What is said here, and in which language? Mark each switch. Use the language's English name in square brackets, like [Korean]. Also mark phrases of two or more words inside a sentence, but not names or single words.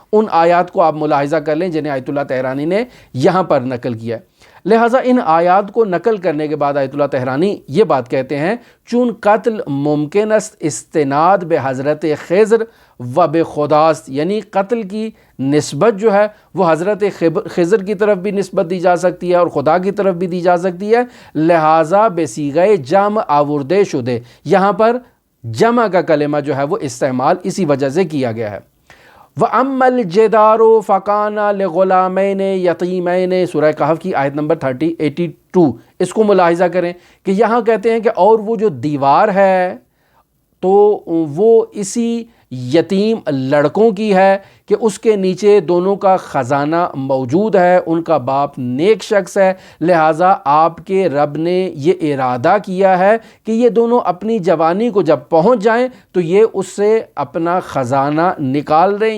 [Urdu] ان آیات کو آپ ملاحظہ کر لیں جنہیں آیت اللہ طہرانی نے یہاں پر نقل کیا ہے۔ لہٰذا ان آیات کو نقل کرنے کے بعد آیت اللہ طحرانی یہ بات کہتے ہیں، [Persian] چون قتل ممکن است استناد بے حضرت خضر و بے خداست، [Urdu] یعنی قتل کی نسبت جو ہے وہ حضرت خضر کی طرف بھی نسبت دی جا سکتی ہے اور خدا کی طرف بھی دی جا سکتی ہے، لہٰذا [Persian] بے صیغہ جمع آوردے شدے، [Urdu] یہاں پر جمع کا کلمہ جو ہے وہ استعمال اسی وجہ سے کیا گیا ہے۔ [Arabic] وَأَمَّا الْجِدَارُ فَكَانَ لِغُلَامَيْنِ يَتِيمَيْنِ، [Urdu] سورہ کہف کی آیت نمبر 82، اس کو ملاحظہ کریں کہ یہاں کہتے ہیں کہ اور وہ جو دیوار ہے تو وہ اسی یتیم لڑکوں کی ہے کہ اس کے نیچے دونوں کا خزانہ موجود ہے، ان کا باپ نیک شخص ہے، لہٰذا آپ کے رب نے یہ ارادہ کیا ہے کہ یہ دونوں اپنی جوانی کو جب پہنچ جائیں تو یہ اس سے اپنا خزانہ نکال دیں۔